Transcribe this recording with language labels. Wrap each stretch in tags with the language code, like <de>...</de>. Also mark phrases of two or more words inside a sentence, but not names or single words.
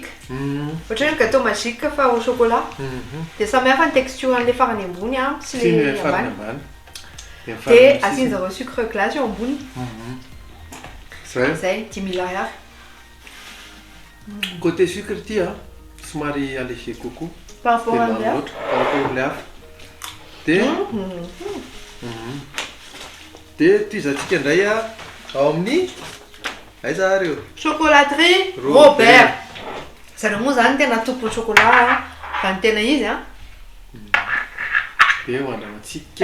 <mg>Ohatrany</mg> <fr>gâteau magique</fr> <mg>fa</mg> <fr>au chocolat.</fr> <mg>De samy hafa ny texture an'ilay farany ambony sy Sy le ny farany ambany. ambany. De asiany zareo</mg> <fr>sucre glace</fr> <mg>eo ambony. Zay. Zay 10 000 ariary.</mg> <fr>Côté sucre</fr> <mg>ty somary</mg> <fr>allégé coco. Par rapport</fr> <mg>Dia</mg> <fr>à</fr> <mg>mamy</mg> <fr>l'heure.</fr> <mg>loatra</mg> <fr>par rapport</fr> <mg>le hafa. Dia dia ty izantsika indray ao amin'ny aiza reo? Chocolaterie Robert. Zareo moa zany tena tompon'ny chocolat fa ny tena izy a. Dia hoandramantsika.</mg>